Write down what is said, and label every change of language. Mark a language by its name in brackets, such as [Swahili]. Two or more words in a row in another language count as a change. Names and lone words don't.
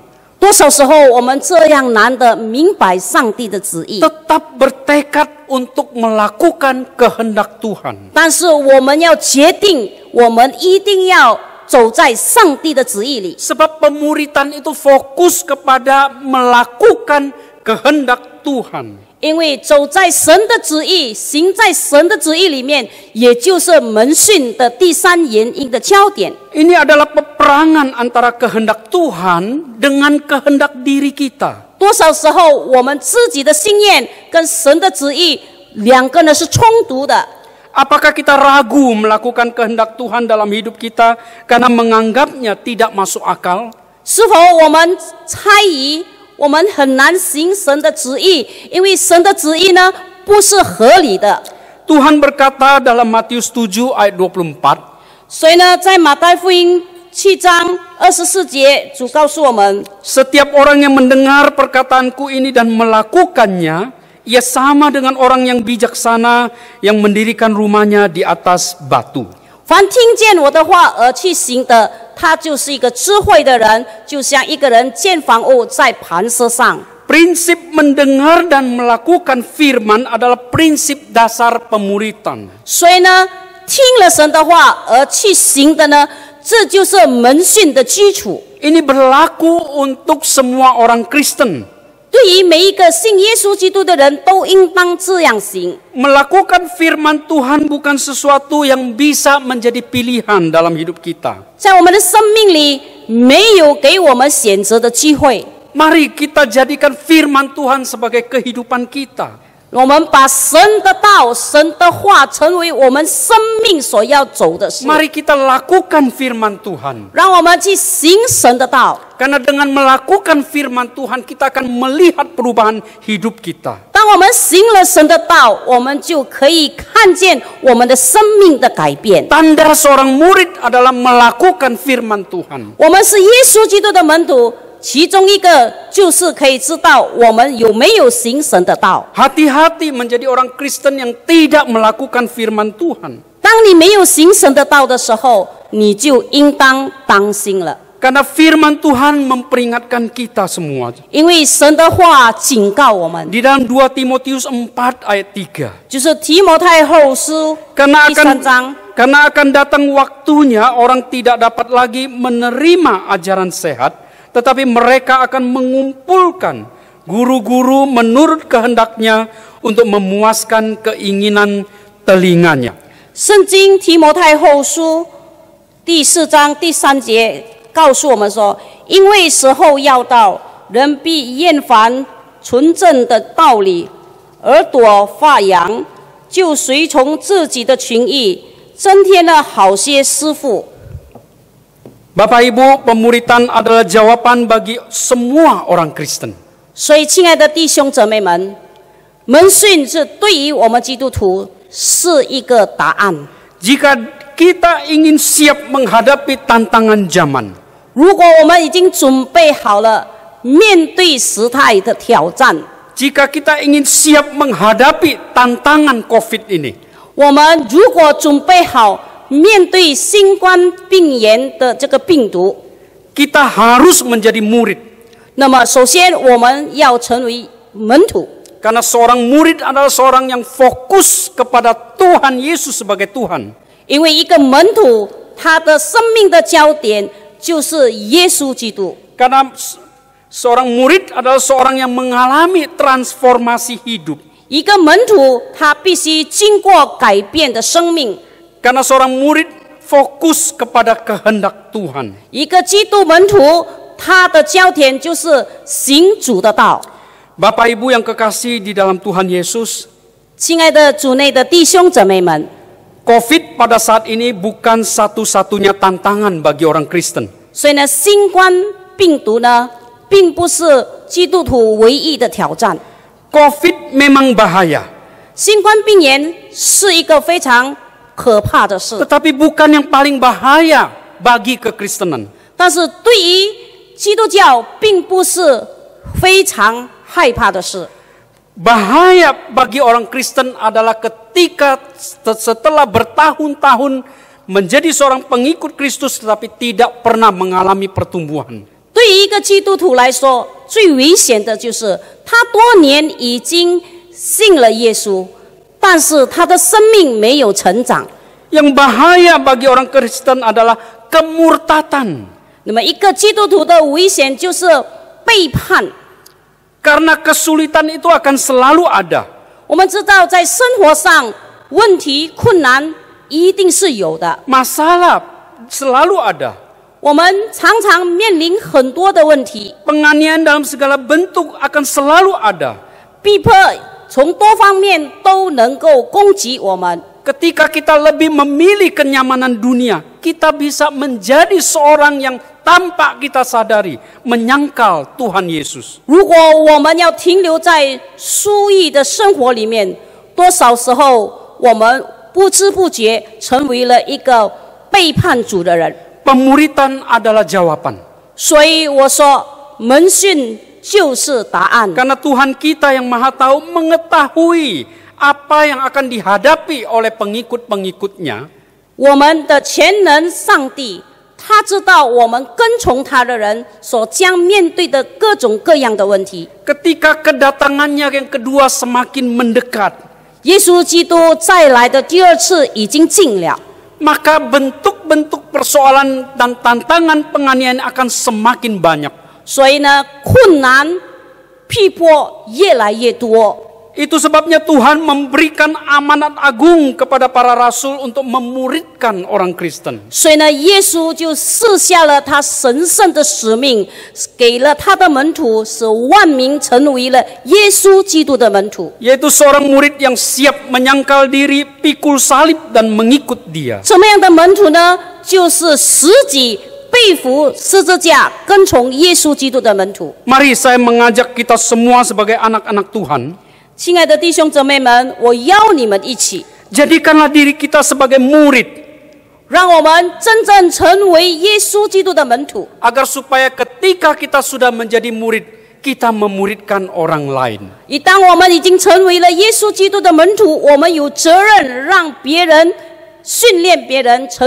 [Chinese] 多少时候我们这样难的明白上帝的旨意， [Indonesian] tetap bertekad untuk melakukan kehendak Tuhan. [Chinese] 但是我们要决定，我们一定要走在上帝的旨意里。 [Indonesian] Sebab pemuritan itu fokus kepada melakukan kehendak Tuhan. [Chinese] 因为走在神的旨意，行在神的旨意里面，也就是门训的第三原因的焦点。 [Indonesian] Ini adalah peperangan antara kehendak Tuhan dengan kehendak diri kita. [Chinese] 多少时候我们自己的心愿跟神的旨意两个呢是冲突的？ [Indonesian] Apakah kita ragu melakukan kehendak Tuhan dalam hidup kita karena menganggapnya tidak masuk akal? [Chinese] 是否我们猜疑？我们很难行神的旨意，因为神的旨意呢不是合理的。 [Indonesian] Tuhan berkata dalam Matius 7 ayat 24, [Chinese] 所以呢，在马太福音7章24节，主告诉我们， [Indonesian] setiap orang yang mendengar perkataanku ini dan melakukannya, ia sama dengan orang yang bijaksana yang mendirikan rumahnya di atas batu. [Chinese] 凡听见我的话而去行的，他就是一个智慧的人，就像一个人建房屋在磐石上。 [Indonesian] Prinsip mendengar dan melakukan firman adalah prinsip dasar pemuritan. [Chinese] 所以呢，听了神的话而去行的呢，这就是门训的基础。 [Indonesian] Ini berlaku untuk semua orang Kristen. [Chinese] 对于每一个信耶稣基督的人都应当这样行。 [Indonesian] Melakukan firman Tuhan bukan sesuatu yang bisa menjadi pilihan dalam hidup kita. [Chinese] 在我们的生命里，没有给我们选择的机会。 [Indonesian] Mari kita jadikan firman Tuhan sebagai kehidupan kita. [Chinese] 我们把神的道、神的话成为我们生命所要走的事。 [Indonesian] Mari kita lakukan firman Tuhan. [Chinese] 让我们去行神的道。 [Indonesian] Karena dengan melakukan firman Tuhan kita akan melihat perubahan hidup kita. [Chinese] 当我们行了神的道，我们就可以看见我们的生命的改变。 [Indonesian] Tanda seorang murid adalah melakukan firman Tuhan. [Chinese] 我们是耶稣基督的门徒，其中一个就是可以知道我们有没有行神的道。 [Indonesian] Hati-hati menjadi orang Kristen yang tidak melakukan firman Tuhan. [Chinese] 当你没有行神的道的时候，你就应当当心了。 [Indonesian] Karena firman Tuhan memperingatkan kita semua. [Chinese] 因为神的话警告我们， [Indonesian] Di dalam 2 Timotius 4 ayat 3. [Chinese] 就是提摩太后书 [Indonesian] Karena [Chinese] 第3章。 [Indonesian] akan datang waktunya orang tidak dapat lagi menerima ajaran sehat, tetapi mereka akan mengumpulkan guru-guru menurut kehendaknya untuk memuaskan keinginan telinganya. [Chinese] 圣经提摩太后书第4章第3节告诉我们说，因为时候要到，人必厌烦纯正的道理，耳朵发痒，就随从自己的情意，增添了好些师傅。 [Indonesian] Bapak Ibu, pemuritan adalah jawaban bagi semua orang Kristen. [Chinese] 所以，亲爱的弟兄姊妹们，门训是对于我们基督徒是一个答案。 [Indonesian] Jika kita ingin siap menghadapi tantangan zaman, [Chinese] 如果我们已经准备好了面对时态的挑战， [Indonesian] jika kita ingin siap menghadapi tantangan COVID ini, [Chinese] 我们如果准备好面对新冠病炎的这个病毒， [Indonesian] kita harus menjadi murid. [Chinese] 那么首先我们要成为门徒， [Indonesian] Karena seorang murid adalah seorang yang fokus kepada Tuhan Yesus sebagai Tuhan. [Chinese] 因为一个门徒他的生命的焦点就是耶稣基督。 [Indonesian] Karena seorang murid adalah seorang yang mengalami transformasi hidup. [Chinese] 一个门徒他必须经过改变的生命。 [Indonesian] Karena seorang murid fokus kepada kehendak Tuhan. [Chinese] 一个基督门徒他的焦点就是行主的道。 [Indonesian] Bapak Ibu yang kekasih di dalam Tuhan Yesus, [Chinese] 亲爱的主内的弟兄姊妹们， [Indonesian] COVID pada saat ini bukan satu-satunya tantangan bagi orang Kristen. [Chinese] 所以呢，新冠病毒呢，并不是基督徒唯一的挑战。 [Indonesian] COVID memang bahaya, [Chinese] 新冠病炎是一个非常可怕的事， [Indonesian] tetapi bukan yang paling bahaya bagi kekristenan. [Chinese] 但是对于基督教，并不是非常害怕的事。 [Indonesian] Bahaya bagi orang Kristen adalah ketika setelah bertahun-tahun menjadi seorang pengikut Kristus tetapi tidak pernah mengalami pertumbuhan. [Chinese] 对于一个基督徒来说，最危险的就是他多年已经信了耶稣，但是他的生命没有成长。 [Indonesian] Yang bahaya bagi orang Kristen adalah kemurtatan. [Chinese] 那么，一个基督徒的危险就是背叛。 [Indonesian] Karena kesulitan itu akan selalu ada. [Chinese] 我们知道，在生活上问题困难一定是有的， [Indonesian] Masalah selalu ada. [Chinese] 我们常常面临很多的问题， [Indonesian] Penganiayaan dalam segala bentuk akan selalu ada. [Chinese] 逼迫从多方面都能够攻击我们。 [Indonesian] Ketika kita lebih memilih kenyamanan dunia, kita bisa menjadi seorang yang tanpa kita sadari menyangkal Tuhan Yesus. [Chinese] 如果我们要停留在舒逸的生活里面，多少时候我们不知不觉成为了一个背叛主的人。 [Indonesian] Pemuritan adalah jawaban. [Chinese] 所以我说，门训就是答案。 [Indonesian] Karena Tuhan kita yang Maha Tahu mengetahui apa yang akan dihadapi oleh pengikut-pengikutnya. [Chinese] 我们的全能上帝，他知道我们跟从他的人所将面对的各种各样的问题。 [Indonesian] Ketika kedatangannya yang kedua semakin mendekat, [Chinese] 耶稣基督再来的第二次已经近了， [Indonesian] maka bentuk-bentuk persoalan dan tantangan penganiayaan akan semakin banyak. [Chinese] 所以呢，困难、逼迫越来越多。 [Indonesian] Itu sebabnya Tuhan memberikan amanat agung kepada para rasul untuk memuridkan orang Kristen. [Chinese] 所以呢，耶稣就赐下了他神圣的使命，给了他的门徒，使万民成为了耶稣基督的门徒。 [Indonesian] Yaitu seorang murid yang siap menyangkal diri, pikul salib dan mengikut dia. [Chinese] 什么样的门徒呢？就是实己背负十字架，跟从耶稣基督的门徒。 [Indonesian] Mari saya mengajak kita semua sebagai anak-anak Tuhan. [Chinese] 亲爱的弟兄姊妹们，我邀你们一起， [Indonesian] Jadikanlah diri kita sebagai murid. [Chinese] 让我们真正成为耶稣基督的门徒， [Indonesian] Agar supaya ketika kita sudah menjadi murid, kita memuridkan orang lain. [Chinese] 当我们已经成为了耶稣基督的门徒，我们有责任让别人训练别人成为耶稣基督的门徒。